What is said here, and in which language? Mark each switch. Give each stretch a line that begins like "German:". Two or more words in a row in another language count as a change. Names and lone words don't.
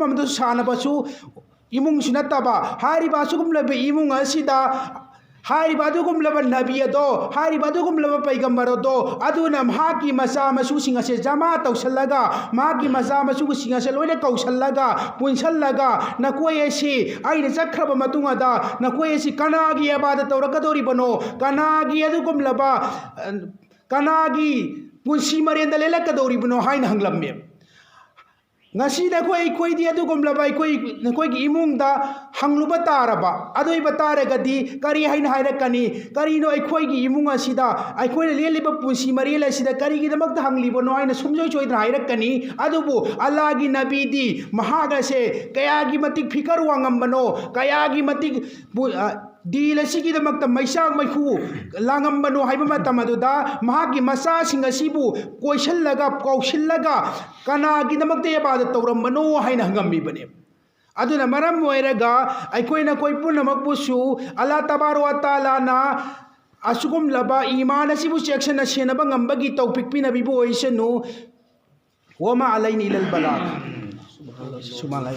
Manipuri: अमदु सानबसु इमुंगसु नत्तबा हारिब असुगुमलब इमुंग असिदा हारिब अदुगुमलब नबी अदो हारिब अदुगुमलब पैगंबर अदो अदुना महाकी मसा मसूसिंग असे जमा तौसल्लगा महाकी मसा मसूसिंग असे लोइना कौसल्लगा पुंसल्लगा नकोय असे आइना चख्रब मतुंगदा नकोय असे कनागी इबादत तौरक्कदौरिबनो कनागी अदुगुमलब कनागी पुंसी मरेंदा लेलक्कदौरिबनो हाइना हंगलम्मे ngasi da koi di adugum laba koi ki imung da hangluba taraba adoi batare gadi kari haina haira kani kari no koi ki imung asida ai koi leliba pusi mari la sida kari gi damak da hanglibo no aina sumjoi choi da haira kani adubu allah gi nabi di mahaga se kaya gi matik fikar wangam bano kaya gi matik dil asigi damak da maisang maihu langam bano haiba matam aduda mahagi masa singa sibu koisallaga kausillaga kana gi damak da ibadat tawrambano haina hangami bane aduna maram oiraga aikoina koi punamakpusu
Arabic: الله تبارك وتعالى
Manipuri: na asugum laba iman asibu section asenaba ngambagi tawpik pinabibu oisanu
Arabic: وما علينا إلا البلاغ
Manipuri: subhanallah